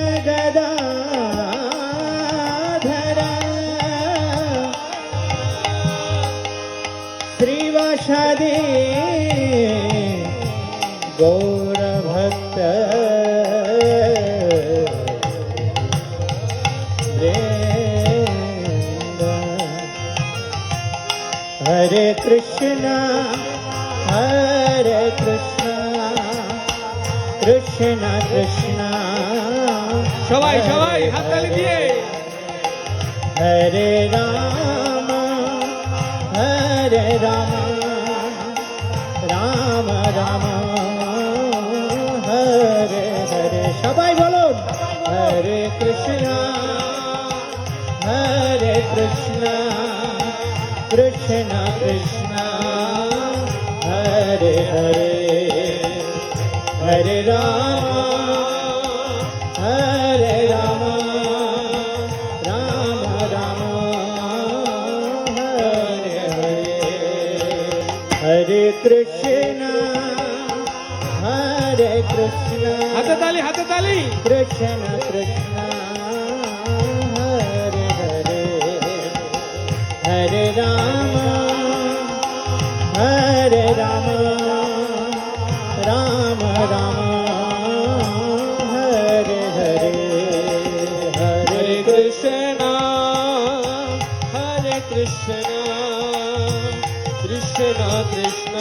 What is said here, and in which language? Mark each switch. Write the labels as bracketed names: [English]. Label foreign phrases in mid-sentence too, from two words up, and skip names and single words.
[Sanskrit] गदाधर श्रीवासादि गौर भक्त वृंद। हरे कृष्णा कृष्णा कृष्णा [Bangla] সবাই সবাই হাততালি দিয়ে [Sanskrit] हरे राम राम राम हरे हरे [Bangla] সবাই বলুন [Sanskrit] হরে কৃষ্ণা কৃষ্ণা কৃষ্ণা হরে হরে হরে রাম রাম রাম হরে হরে हरे कृष्णा [Bangla] হাততালি হাততালি [Sanskrit] कृष्ण कृष्ण हरे हरे हरे राम राम राम हरे हरे हरे কৃষ্ণ হরে কৃষ্ণ কৃষ্ণ কৃষ্ণ